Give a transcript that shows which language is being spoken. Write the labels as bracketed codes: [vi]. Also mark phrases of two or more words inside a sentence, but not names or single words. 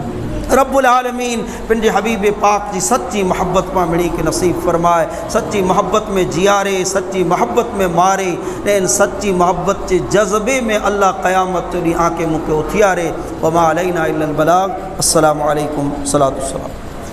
[ar] ربّ العالمين [sd] पंहिंजे हबीब पाक जी सच्ची मोहब्बत पां मिणी के नसीब फरमाए, सच्ची मोहब्बत में जियारे, सच्ची मोहब्बत में मारे, इन सच्ची मोहब्बत के जज्बे में अल्लाह क़यामत जो ॾींहुं आके मूंखे उथियारे। [ar] وما علينا إلا البلاغ. السلام عليكم الصلاة السلام.